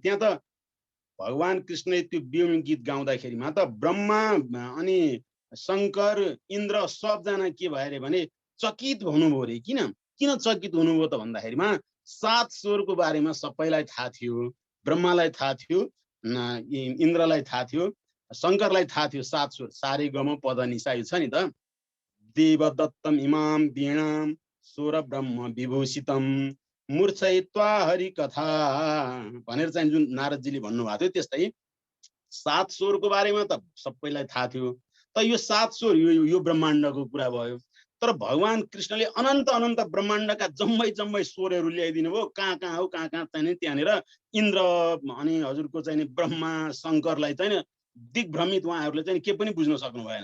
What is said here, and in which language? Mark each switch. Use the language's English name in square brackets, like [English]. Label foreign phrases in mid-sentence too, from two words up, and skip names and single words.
[Nepali] त्यहाँ त भगवान कृष्णले त्यो बेउन गीत गाउँदाखेरिमा त ब्रह्मा अनि शङ्कर इन्द्र सबजना के भयो अरे भने चकित हुनुभयो रे। किन चकित हुनुभयो त भन्दाखेरिमा 7 स्वरको बारेमा सबैलाई थाहा थियो। ब्रह्मालाई थाहा थियो, इन्द्रलाई थाहा थियो, शङ्करलाई थाहा थियो 7 स्वर सारे गम पद निसा यो छ नि त। [Sanskrit] देवदत्तम इमाम वीणाम स्वर ब्रह्म विभूषितम मूर्छयित्वा हरि कथा [Nepali] भनेर चाहिँ जुन नारदजीले भन्नुभएको थियो त्यस्तै 7 स्वरको बारेमा त सबैलाई थाहा थियो। त यो 7 स्वर यो ब्रह्माण्डको कुरा भयो। तर भगवान कृष्णले अनन्त अनन्त ब्रह्माण्डका जम्मै स्वरहरू ल्याइदिनु भयो। कहाँ हो कहाँ चाहिँ त्यहाँनिर इन्द्र अनि हजुरको चाहिँ ब्रह्मा शङ्करलाई चाहिँ दिग्भ्रमित उहाँहरूले चाहिँ के पनि बुझ्न सक्नु भएन।